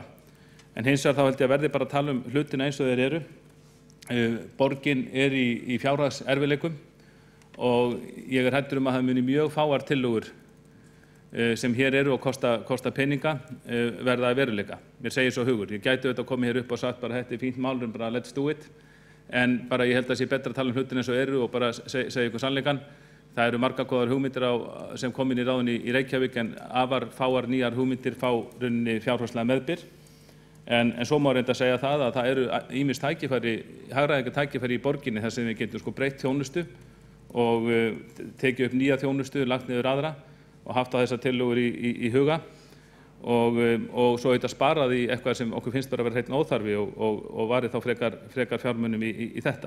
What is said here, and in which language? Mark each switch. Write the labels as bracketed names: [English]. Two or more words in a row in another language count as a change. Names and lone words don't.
[Icelandic] En hins vegar þá held ég að verði bara að tala hlutina eins og þeir eru. Borgin er í fjárhagserfiðleikum og ég er hræddur að það muni mjög fáar tillögur sem hér eru og kosta peninga verða að veruleika. Mér segir svo hugur. Ég gæti auðvitað að koma hér upp og sagt bara þetta er fínt mál, bara [English] let's do it. [Icelandic] En bara ég held að sé betra að tala hlutina eins og eru og bara segja ykkur sannleikann. Það eru margar góðar hugmyndir sem kom inn í ráðunni í Reykjavík en afar fáar nýjar hugmyndir fá rauninni fjárhagslega meðbyr. En svo má reynda að segja það að það eru ýmis hagræðingartækifæri í borginni þar sem við getum breytt þjónustu og tekið upp nýja þjónustu, lagt niður aðra og haft á þessar tillögur í huga og svo auðvitað sparað í eitthvað sem okkur finnst bara að vera hreinn óþarfi og varið þá frekar fjármunum í þetta.